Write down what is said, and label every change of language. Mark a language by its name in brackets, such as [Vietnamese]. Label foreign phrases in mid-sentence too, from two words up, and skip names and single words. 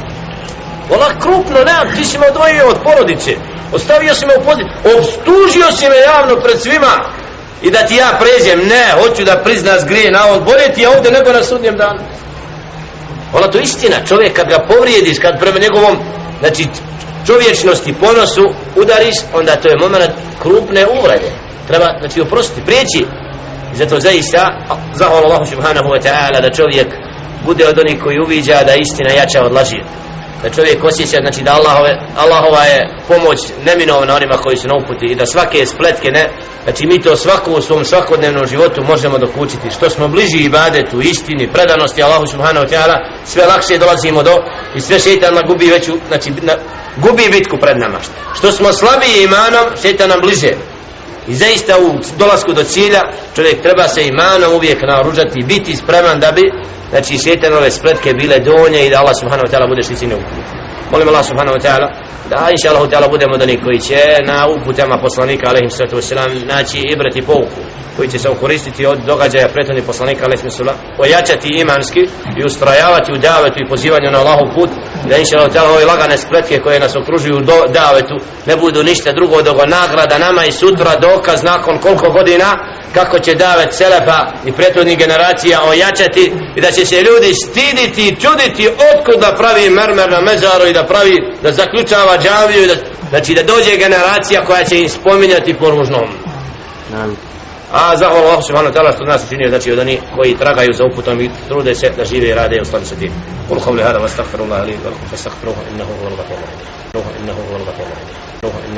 [Bosnian] Ona krupno, ne, ti si me odvojio od porodice, ostavio si me u poziciju, optužio si me javno pred svima i da ti ja pređem, ne, hoću da prizna zgrije na ovo, bolje ti je ovdje nego na sudnjem danu. Ona to istina, čovjek kad ga povrijediš, kad prema njegovom, znači čovječnosti, ponosu udariš, onda to je moment krupne uvrede. Treba, znači oprostiti, prijeći. I zato zaista, zahvala Allahu [Arabic] سبحانه وتعالى [Bosnian] da čovjek bude od onih koji uviđa da istina jača od laži. Da čovjek osjeća, znači da Allahova je pomoć neminovna onima koji su na uputi i da svake spletke znači mi to svako u svom svakodnevnom životu možemo dokučiti. Što smo bliži ibadetu, istini, predanosti Allahu [Arabic] سبحانه وتعالى, [Bosnian] sve lakše dolazimo do i sve šejtan gubi veću, znači gubi bitku pred nama. Što smo slabiji imanom, šejtan nam bliže. I zaista u dolasku do cilja čovjek treba se imanom uvijek naoružati i biti spreman da bi, znači šejtanove spletke bile donje i da Allah [Arabic] سبحانه وتعالى [Bosnian] bude štićeni u uputi. Molim Allah [Arabic] سبحانه وتعالى [Bosnian] da [Arabic] إن شاء الله تعالى [Bosnian] budemo od onih koji će na uputama poslanika [Arabic] عليهم الصلاة والسلام [Bosnian] naći ibret i pouku, koji će se koristiti od događaja prethodnih poslanika [Arabic] عليهم الصلاة, [Bosnian] ojačati imanski i ustrajavati u davetu i pozivanju na Allahov put, da [Arabic] إن شاء الله تعالى [Bosnian] ove lagane spletke koje nas okružuju u davetu ne budu ništa drugo dogo nagrada nama i sutra dokaz nakon koliko godina kako će davet selefa i prethodnih generacija ojačati i da će se ljudi stiditi i čuditi otkud da pravi mermer na mezaru i da zaključava džamiju i znači da dođe generacija koja će im spominjati po ružnom. A zahvala Allah [Arabic] سبحانه وتعالى [Bosnian] što nas učinio, znači od onih koji tragaju za uputom i trude se da žive i rade i ostali sa tim. [Arabic] قول قولي هذا واستغفر الله لي ولكم فاستغفروه إنه هو الغفور الرحيم.